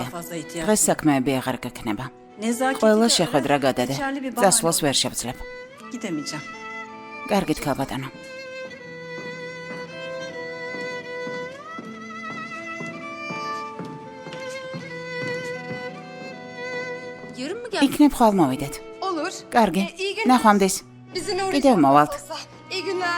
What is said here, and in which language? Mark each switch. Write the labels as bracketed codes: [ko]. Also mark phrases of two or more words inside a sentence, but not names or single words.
[ka] დღეს საქმეები აღარ გექნება. ყველა შეხვედრა გადადე. წასვლას ვერ შევძლებ. [tr] Gidemeyeceğim. [ka] კარგით ქალბატონო. [tr] yarın mı geldi? [ka] იქნებ ხვალ მოვიდეთ. [tr] Olur. [ka] კარგი. [tr] iyi günler. [ka] ნახვამდის. [tr] Bizimle [ka] კიდევ მოვალთ. [tr] İyi günler.